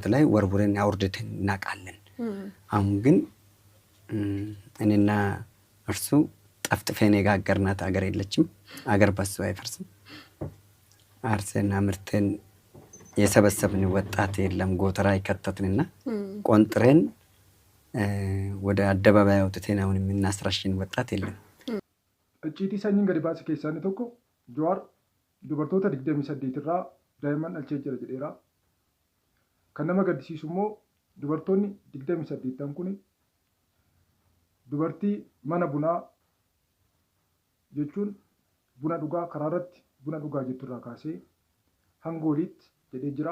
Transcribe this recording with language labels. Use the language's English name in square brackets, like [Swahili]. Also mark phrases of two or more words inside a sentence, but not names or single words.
[Amharic] ላይ ወርውረን አውርደን እናቃለን። አሁን ግን እኔና እርሱ ጠፍጥፈን የጋገርናት አገር የለችም። አገር በሱ አይፈርስም። አርሰና ምርተን የሰበሰብን ወጣት የለም። ጎተራ ይከተትንና ቆንጥረን ወደ አደባባይ አውጥተን አሁን የምናስራሽን ወጣት የለም። [Oromo] icciitii sanyiin gadi baase keessaa inni tokko Jawaar dubartoota 28 irraa daa'imman dhalchee jira jedheera. Kan nama gaddisiisu immoo dubartoonni 28 kun dubartii mana bunaa jechuun buna dhugaa karaa irratti buna dhugaa jettu irraa kaasee hanga oliitti jedhee jira.